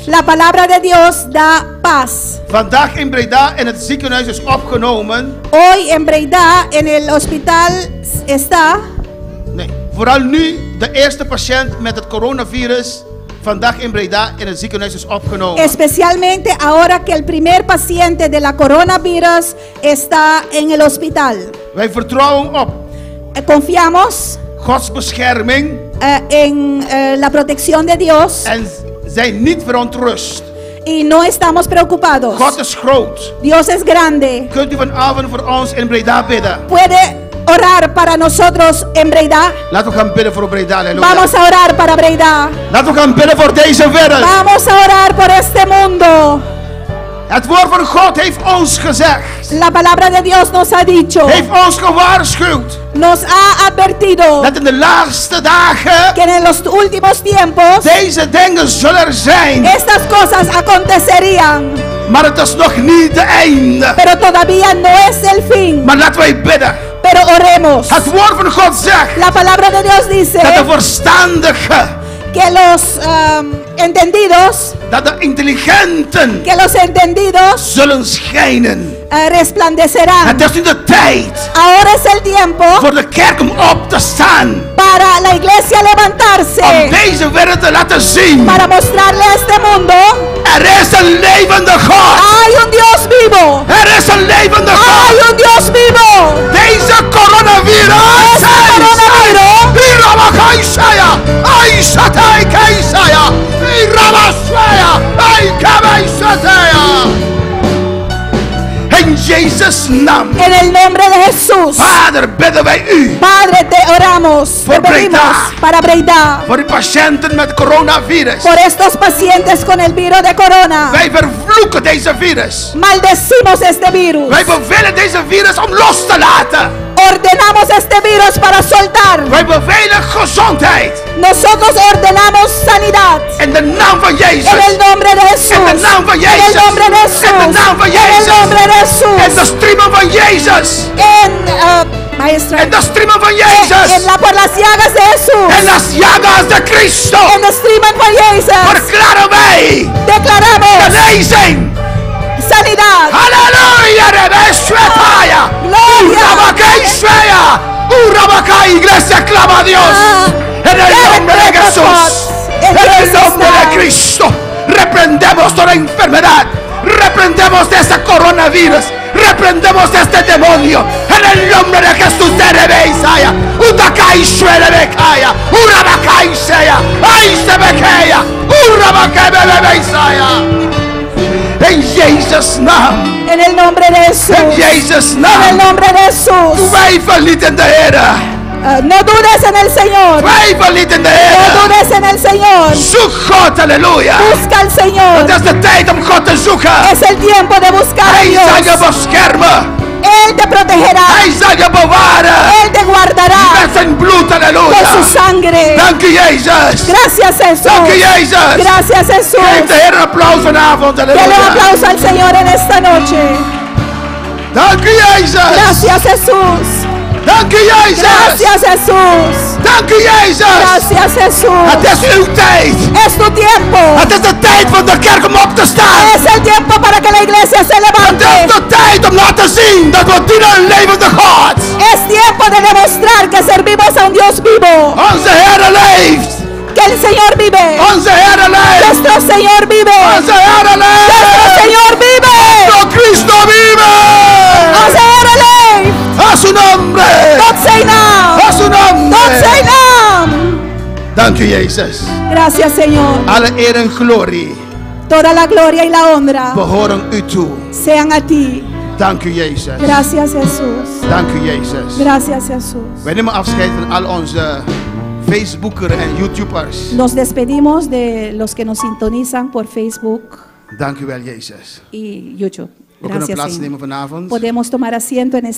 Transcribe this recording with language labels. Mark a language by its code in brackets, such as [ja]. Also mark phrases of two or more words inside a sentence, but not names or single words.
[es] La palabra de Dios da paz. [nl] Vandaag in Breda in het ziekenhuis is opgenomen. [es] Hoy en Breda, en el hospital, está [nl] Nee, vooral nu de eerste patiënt met het coronavirus. Vandaag in Breda in het ziekenhuis is opgenomen. [es] especialmente ahora que el primer paciente de la coronavirus está en el hospital. [nl] Wij vertrouwen op [es] Confiamos [nl] Gods bescherming [es] en la protección de Dios [nl] en zijn niet verontrust. [es] y no estamos preocupados. [nl] God is groot. [es] Dios es grande. [nl] Kunt u vanavond voor ons in Breda bidden? [es] Puede orar para nosotros en Breda. [nl] Laten we gaan bidden voor Breda. Halleluja. [es] Vamos a orar para Breda. [nl] Laten we gaan bidden voor deze wereld. [es] Vamos a orar por este mundo. [nl] Het woord van God heeft ons gezegd. [es] La palabra de Dios nos ha dicho, [nl] Heeft ons gewaarschuwd. [es] nos ha advertido [nl] dat in de laatste dagen [es] que en los últimos tiempos [nl] deze dingen zullen zijn. [es] estas cosas acontecerían, [nl] Maar het is nog niet de einde. [es] pero todavía no es el fin. [nl] Maar laten wij bidden. [es] Pero oremos. [nl] Het woord van God zegt [es] La palabra de Dios dice [nl] dat de verstandigen, [es] que los entendidos, [nl] dat de intelligenten [es] que los entendidos [nl] zullen schijnen. [es] resplandecerán. [nl] Het is nu de tijd [es] Ahora es el tiempo [nl] voor de kerk om op te staan. [es] para la iglesia [nl] Om [es] levantarse, [nl] deze wereld te laten zien. [es] para mostrarle a este mundo: [nl] Er is een levende God. [es] hay un Dios vivo, [nl] Er is een levende [es] hay [nl] God. [es] un Dios vivo. [nl] Deze coronavirus. [es] Este coronavirus. Irabakaisaya. Aisatai kaisaya. Irabasaya. Aikabaisaya. [nl] In Jezus' naam. [es] En el nombre de Jesús, [nl] Vader, bidden wij u. [es] Padre, te oramos, te Por pedimos [nl] Breda. [es] para Breda, [nl] Voor de patiënten met coronavirus. [es] por estos pacientes con el virus de corona. [nl] Wij vervloeken deze virus. [es] Maldecimos este virus. [nl] Wij bevelen deze virus om los te laten. [es] Ordenamos este virus para soltar. [nl] Wij bevelen gezondheid. [es] Nosotros ordenamos sanidad. [nl] In de naam van Jezus. [es] En el nombre de Jesús. [nl] In de naam van [es] En [nl] Jezus. [es] el nombre de Jesús. [nl] In de naam van [es] En el [nl] Jezus. [es] nombre de [nl] In [es] Jesús. [nl] de striemen van Jezus. [es] Maestra. [nl] In de striemen van [es] En [nl] Jezus. [es] por las llagas de Jesús. En las llagas de Cristo. [nl] En de streamen van Jezus. Verklaren wij [es] Declaramos [nl] genezing. [es] sanidad. [nl] Halleluja. Rebeswetaya. [es] Gloria. Urabakeisweya. Urabakai. Iglesia, clama a Dios. En el nombre de Jesús. En el nombre de Cristo. Reprendemos toda enfermedad. Reprendemos de este coronavirus. Reprendemos este demonio. En el nombre de Jesús de Rebeisaya. Utakai Shwerebekaya. Urabakai Seya. Aisebekeya. Urabakai Bebeisaya. [nl] En Jezus' naam. [es] En el nombre de Jesús. [nl] In Jezus' [es] En el [nl] naam. [es] nombre de Jesús. [nl] Twijfel niet in de Heer. [es] No dudes en el Señor. [nl] Twijfel niet in de [es] No [nl] Heer. [es] dudes en el Señor. [nl] Zoek God, halleluja. [es] Busca al Señor. [nl] Het is de tijd om God te zoeken. [es] Es el tiempo de buscar a [nl] Hij zal je [es] Dios. [nl] beschermen. [es] Él te protegerá. [nl] Hij zal je bewaren. [es] Él te guardará [nl] Met zijn bloed, [es] con su [nl] halleluja. [es] sangre. [nl] Dank u, Jezus. [es] Gracias, Jesús. [nl] Dank u, Jezus. [es] Gracias, [nl] Geef [es] Jesús. [nl] de Heer een applaus vanavond, [es] Dale un [nl] halleluja. [es] aplauso al Señor en esta noche. [nl] Dank u, Jezus. [es] Gracias, Jesús. [nl] Dank u, Jezus. [es] Gracias, Jesús. [nl] Dank u, Jezus. [es] Gracias, Jesús. [nl] Het is uw tijd. [es] Es tu tiempo. [nl] Het is de tijd van de kerk om op te staan. [es] Es el tiempo para que la iglesia se [nl] Het is [es] levante. [nl] de tijd om laten zien dat we dienen een levende God. [es] Es tiempo de demostrar que servimos a un Dios vivo. [nl] Onze Heer leeft. [es] Que el Señor vive. [nl] Onze Heer leeft. [es] Nuestro Señor vive. [nl] Onze Heer leeft. [es] Nuestro Señor vive. Nuestro Cristo vive. [nl] Onze Heer leeft. [es] A su nombre. [nl] God zijn naam. [es] A su nombre. [nl] God zijn naam. Dank u, Jezus. [es] Gracias, Señor. [nl] Alle eer en glorie [es] Toda la gloria y la honra [nl] behoren u toe. [es] sean a ti. [nl] Dank u, Jezus. [es] Gracias, Jesús. [nl] Dank u, Jezus. [es] Gracias, Jesús. [nl] Wij nemen afscheid van al onze Facebookers en YouTubers. [es] Nos despedimos de los que nos sintonizan por Facebook [nl] Dank u wel, Jezus. [es] y YouTube. [nl] We kunnen [es] Gracias, [nl] plaatsnemen [es] Señor. [nl] vanavond. [es] Podemos tomar asiento en esta